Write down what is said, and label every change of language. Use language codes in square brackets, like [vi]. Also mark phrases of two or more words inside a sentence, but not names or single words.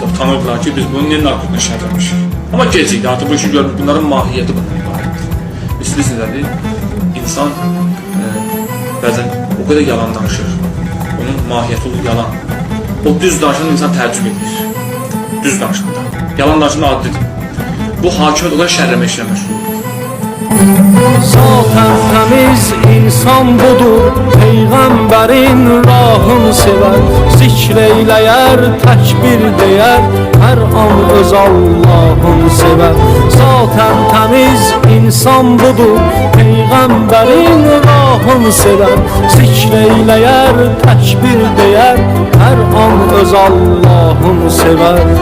[az] Tanırdılar ki, biz bunu niyə narkotiklə şərlənmişik. Amma gec idi, artıq bu işi görmüş, bunların mahiyyəti bundan ibarətdir. İstəyirsiniz nədir? İnsan bəzən o qədər yalan danışır. Onun mahiyyəti olur yalan. O düz danışan insan təəccüb edir. Düz danışanda. Yalan danışanda adlidir. Bu hakimiyet o qədər şərləmə işlə məşğuldur. [tr] Zaten temiz insan budur, Peygamberin rahını sever, zikreyleyer, tekbir değer, her an öz Allah'ını sever. Zaten temiz insan budur, Peygamberin rahını sever, zikreyleyer, tekbir değer, her an öz Allah'ını sever.